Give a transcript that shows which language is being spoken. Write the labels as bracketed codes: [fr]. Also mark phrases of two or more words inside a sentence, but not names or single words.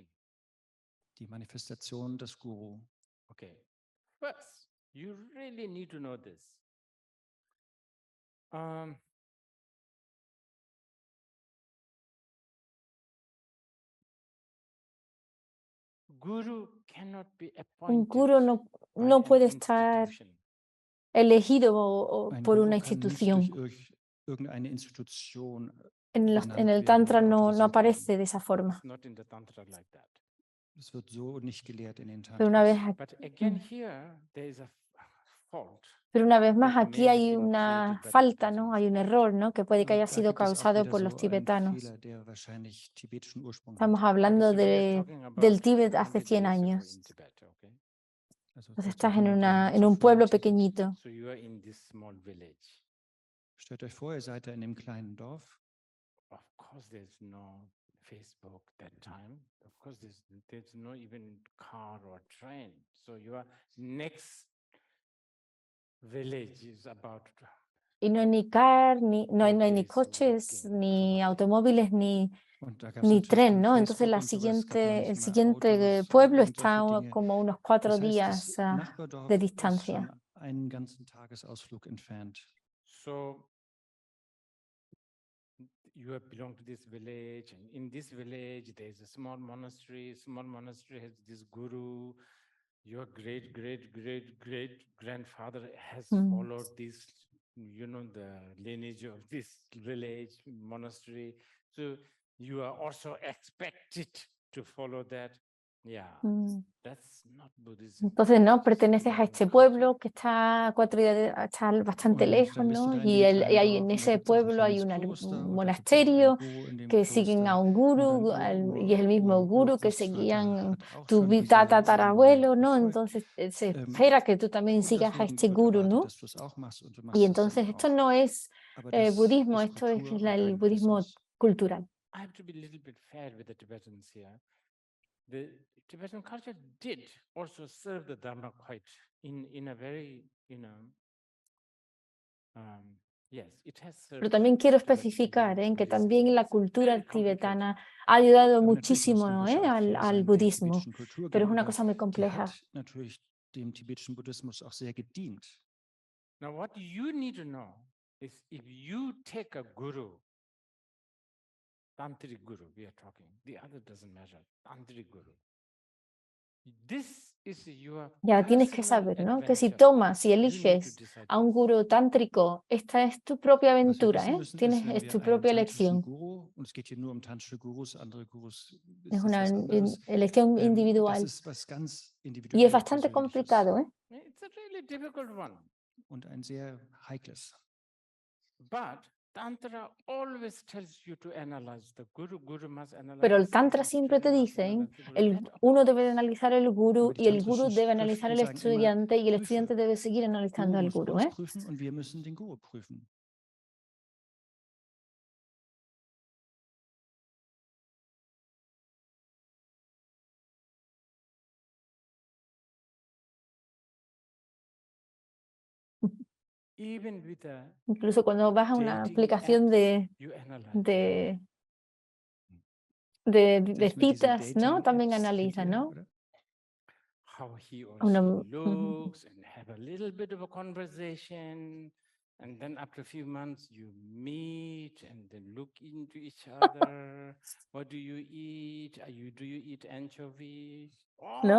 [de] die Manifestation des Guru. [en] Okay. First, you really need to know this. Guru cannot be [es] Un [en] appointed [es] guru no [en] by [es] puede [en] an [es] estar [en] institution. [es] elegido [de] Ein [es] por [de] Guru [es] una [de] kann nicht [es] institución. [de] durch irgendeine Institution [es] En el [de] benannt [es] Tantra [de] werden oder [es] no [de] autorisiert [es] aparece [de] werden. [es] de esa forma. [en] It's not in the Tantra like that. [de] Das wird so nicht gelehrt in den [es] Pero una vez, [de] Tantras. [en] But again, here there is a fault. [es] pero una vez más, [en] that [es] aquí [en] may have [es] hay [en] been [es] una [en] created by the [es] falta, ¿no? [en] Tibetans. [es] Hay un error, ¿no? Que puede que haya [de] Da [es] sido [de] gibt es auch [es] causado [de] wieder [es] por [de] so [es] los [de] einen [es] tibetanos. [de] Fehler, der wahrscheinlich tibetischen Ursprung [es] Estamos [de] hat. [es] hablando [en] Okay, so we are talking [es] del [en] about [es] Tíbet hace [en] 100 [es] 100 [en] years ago [es] años. [en] in Tibet, okay? [de] Also [es] Entonces [de] vor [es] estás en [de] 100 Jahren [es] en un [de] zuvor [es] pueblo [de] in Tibet. [es] pequeñito. [en] So you are in this small village. [de] Stellt euch vor, ihr seid da in dem kleinen Dorf. [en] Of course, there's no Facebook that time. Of course, there's no even car or train. So your next village is about [es] Y no hay ni car, no hay ni [en] Okay, so [es] coches, [en] again, [es] ni [en] come on. [es] automóviles, [de] Und da gab es [es] ni [de] natürlich [es] tren, [de] kein [es] ¿no? Entonces [de] Facebook und sowas, es gab noch [es] el [de] nicht mal [es] siguiente [de] Autos [es] pueblo [de] und [es] está [de] solche Dinge. [es] como unos 4 [de] Das heißt, [es] días [de] das [es] de [de] Nachbardorf ist [es] distancia. [de] schon einen ganzen Tagesausflug entfernt. [en] So you have belonged to this village, and in this village there is a small monastery. Small monastery has this guru. Your great grandfather has followed this, the lineage of this village monastery. So you are also expected to follow that. Yeah, that's not Buddhism. [es] Entonces, ¿no? [en] That's just [es] Perteneces a [en] Tibetan [es] este [en] culture. [es] pueblo que está está bastante [de] Und [es] lejos, [de] dann bist du [es] ¿no? [de] da in [es] Y, [de] dem [es] y [de] kleinen [es] hay, [de] Dorf [es] en [de] und da [es] ese [de] gibt es auch ein [es] pueblo hay [de] kleines [es] un [de] Kloster [es] un [de] und da gibt es auch einen [es] monasterio [de] Guru in dem [es] que siguen a [de] Kloster. [es] un [de] Und dein [es] guru y es el mismo guru que [de] Urgroßvater [es] seguían [de] hat auch [es] tu [de] schon diese [es] tatarabuelo, [de] Linie [es] ¿no? [de] befolgt. [es] Entonces se espera que tú también [de] Und [es] sigas a [de] deswegen [es] este [de] wird [es] guru, [de] erwartet, [es] ¿no? [de] dass du es auch machst und du [es] Y [de] machst es dann [es] entonces esto [de] auch. [es] no es [de] Aber das [es] budismo, [de] ist [es] esto es [de] Kultur und [es] el [de] kein [es] budismo [de] Buddhismus. [es] cultural. [en] I have to be a little bit fair with the Tibetans here. The Tibetan culture did also serve the Dharma quite in a very, yes, it has served. [es] Pero también quiero especificar que también la cultura tibetana ha ayudado muchísimo, ¿no? al budismo, pero es una cosa muy compleja. [de] Die hat natürlich dem tibetischen Buddhismus auch sehr gedient. [en] Now, what you need to know is if you take a guru, tantric guru, we are talking, the other doesn't matter, tantric guru. This is your [es] Ya tienes que [en] personal [es] saber, ¿no? Que si [en] adventure. [es] tomas, si [en] You need to [es] eliges [en] decide [es] a un [en] this. [es] guru tántrico, esta es tu propia [de] Was wir [es] aventura, [de] wissen müssen, ist, [es] Tienes, [de] wenn [es] es [de] wir [es] tu [de] einen [es] propia [de] tantrischen [es] elección. [de] Guru, und es geht hier nur um tantrische Gurus, andere Gurus [es] Es [de] ist [es] una [de] das was anderes. [es] elección [de] Das [es] individual. [de] ist was ganz [es] Y es [de] individuell [es] bastante [de] Persönliches [es] complicado, [en] It's a really difficult one. [de] und ein sehr heikles. [en] But Tantra always tells you to analyze. The guru must analyze. [es] Pero [en] the [es] el Tantra [en] student, [es] siempre te [en] student must [es] dice, [en] analyze the guru. [es] uno debe analizar el guru [de] Aber die [es] y el guru [de] tantrischen [es] debe analizar [de] Schriften [es] al [de] sagen immer, [es] estudiante y el [de] prüfe. [es] estudiante debe seguir analizando [de] Guru [es] al [de] muss [es] guru. [de] uns prüfen und wir müssen den Guru prüfen. [en] Even with a [es] Incluso cuando vas a una [en] dating [es] aplicación [en] apps, you analyze. [es] de [de] Kennst du diese [es] citas, ¿no? También [de] Dating-Apps? Kennt [es] analiza, [de] ihr, [es] ¿no? [de] oder? [en] How he or [es] Una, [en] she looks and have a little bit of a conversation. And then after a few months, you meet and then look into each other. What do you eat? Do you eat anchovies? [es] ¿no?